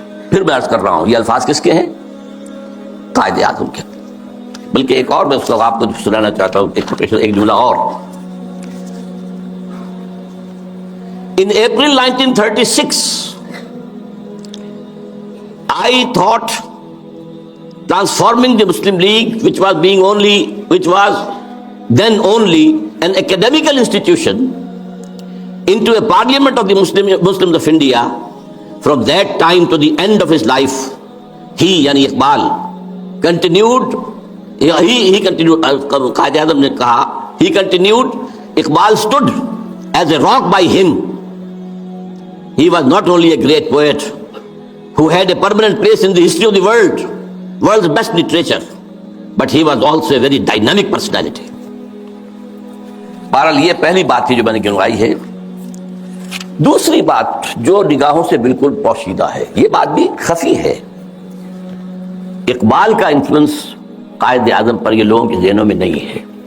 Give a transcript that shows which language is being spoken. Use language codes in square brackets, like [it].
[ur] پھر میں عرض کر رہا ہوں، یہ الفاظ کس کے ہیں؟ قائد اعظم کے۔ بلکہ ایک اور میں اس کو آپ کو سنانا چاہتا ہوں، ایک جملہ اور۔ [en] In April 1936, I thought transforming the Muslim League, which was then only an academical institution, into a parliament of the Muslims of India. From that time to the end of his life, he, yani Iqbal, continued, [ur] Qaid Azam ne kaha, [en] he continued, Iqbal stood as a rock by him. He was not only a great poet who had a permanent place in the history of the world's best literature, but he was also a very dynamic personality. [ur] بہرحال یہ پہلی بات تھی جو میں نے گنوائی ہے۔ دوسری بات جو نگاہوں سے بالکل پوشیدہ ہے، یہ بات بھی خفی ہے، اقبال کا انفلوئنس قائد اعظم پر یہ لوگوں کے ذہنوں میں نہیں ہے،